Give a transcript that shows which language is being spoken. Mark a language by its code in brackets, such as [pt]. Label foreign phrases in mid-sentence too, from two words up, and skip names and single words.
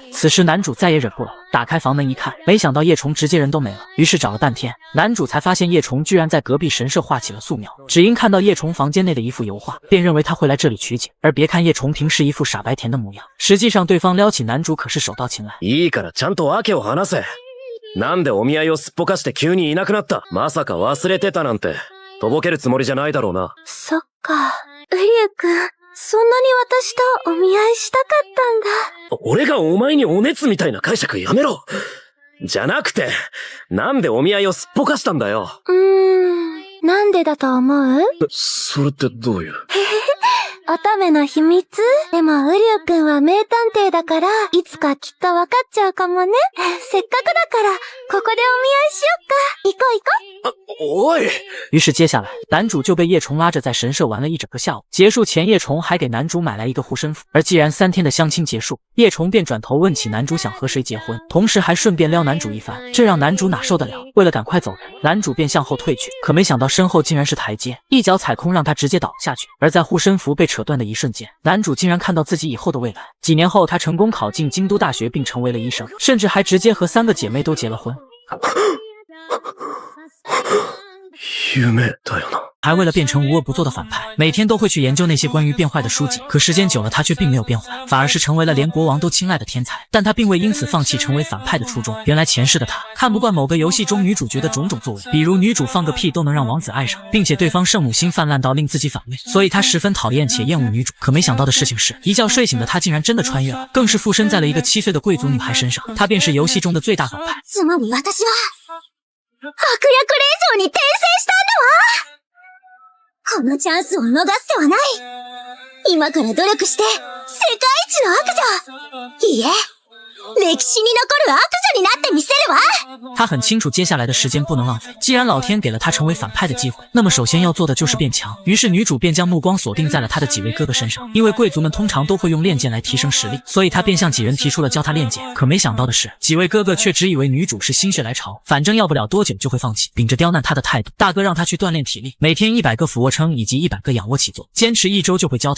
[zh] 此时男主再也忍不了，打开房门一看，没想到叶虫直接人都没了。于是找了半天，男主才发现叶虫居然在隔壁神社画起了素描。只因看到叶虫房间内的一幅油画，便认为他会来这里取景。而别看叶虫平时一副傻白甜的模样，实际上对方撩起男主可是手到擒来。 [ja] いいからちゃんと訳を話せ。なんでお見合いをすっぽかして急にいなくなった？まさか忘れてたなんて、とぼけるつもりじゃないだろうな。そっか、ウリュウくん、そんなに私とお見合いしたかったんだ。俺がお前にお熱みたいな解釈やめろ。じゃなくて、なんでお見合いをすっぽかしたんだよ。なんでだと思う？それってどういう？乙女の秘密？でもウリュウくんは名探偵だから、いつかきっとわかっちゃうかもね。せっかくだから、ここでお見合いしよっか。行こう行こう。おい！ [zh] 于是接下来，男主就被叶虫拉着在神社玩了1整个下午。结束前，叶虫还给男主买来1个护身符。而既然3天的相亲结束，叶虫便转头问起男主想和谁结婚，同时还顺便撩男主一番，这让男主哪受得了？为了赶快走人，男主便向后退去，可没想到身后竟然是台阶，一脚踩空让他直接倒下去。而在护身符被扯扯断的一瞬间，男主竟然看到自己以后的未来。几年后，他成功考进京都大学，并成为了医生，甚至还直接和3个姐妹都结了婚。 [ja] 夢だよな。 [zh] 还为了变成无恶不作的反派，每天都会去研究那些关于变坏的书籍。可时间久了，他却并没有变坏，反而是成为了连国王都青睐的天才。但他并未因此放弃成为反派的初衷。原来前世的他看不惯某个游戏中女主角的种种作为，比如女主放个屁都能让王子爱上，并且对方圣母心泛滥到令自己反胃，所以他十分讨厌且厌恶女主。可没想到的事情是，一觉睡醒的他竟然真的穿越了，更是附身在了一个7岁的贵族女孩身上。她便是游戏中的最大反派。 [ja] つまり私は悪役令嬢に転生したんだわ。このチャンスを逃す手はない。今から努力して世界一の悪女、いいえ、歴史に残る悪女になってみせるわ。 [zh] 他很清楚接下来的时间不能浪费，既然老天给了他成为反派的机会，那么首先要做的就是变强。于是女主便将目光锁定在了他的几位哥哥身上，因为贵族们通常都会用练剑来提升实力，所以他便向几人提出了教他练剑。可没想到的是，几位哥哥却只以为女主是心血来潮，反正要不了多久就会放弃。秉着刁难他的态度，大哥让他去锻炼体力，每天100个俯卧撑以及100个仰卧起坐，坚持1周就会教他。